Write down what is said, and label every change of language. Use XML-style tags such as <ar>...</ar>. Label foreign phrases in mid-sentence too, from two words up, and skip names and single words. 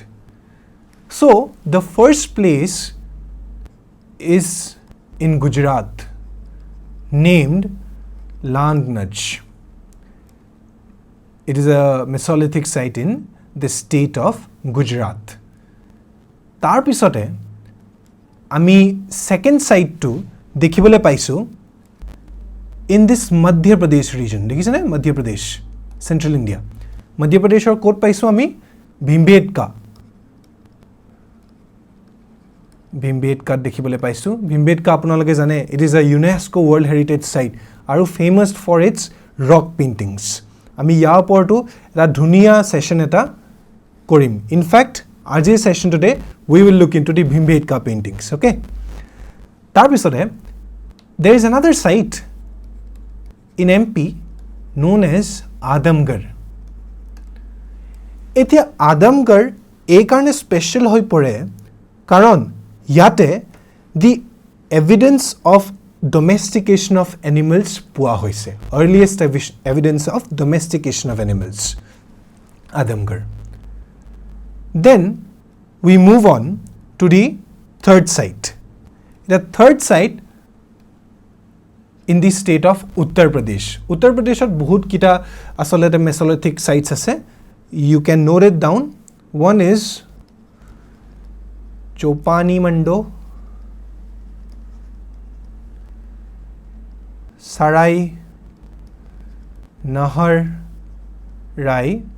<en>So the first place is in Gujarat, named Landnaj. It is a Mesolithic site in the state of Gujarat.</en> <as>তাৰ পিছত আমি</as> <en>second site</en> <as>তো দেখিবলৈ পাইছোঁ</as> <en>in this Madhya Pradesh region.</en> <as>দেখিছে না মধ্য প্ৰদেশ, চেন্ট্ৰেল ইণ্ডিয়া. মধ্য প্ৰদেশৰ কত পাইছোঁ আমি ভীমবেটকা. ভীমবেটকা দেখিবলৈ পাইছোঁ. ভীমবেটকা আপোনালোকে জানে</as> <en>it is a UNESCO World Heritage Site aru famous for its rock paintings.</en> <as>আমি য়া পৰতো এটা ধুনীয়া ছেছন এটা কৰিম.</as> <en>In fact, RJ session today we will look into the Bhimbedka paintings, okay?</en> <as>তাৰ পিছত</as> <en>there is another site in MP known as Adamgarh.</en> <as>এতিয়া আদমগড় এই কাৰণে স্পেচিয়েল হৈ পৰে কাৰণ য'ত</as> <en>the evidence of domestication of animals</en> <as>পোৱা হৈছে.</as> <en>Earliest evidence of domestication of animals, Adamgarh. Then we move on to the third site. The third site in the state of Uttar Pradesh.</en> <as>উত্তৰ প্ৰদেশত বহুত কিটা আচলতে</as> <en>Mesolithic sites</en> <as>আছে.</as> <en>You can note it down. One is Chopani Mando, Sarai Nahar Rai.</en>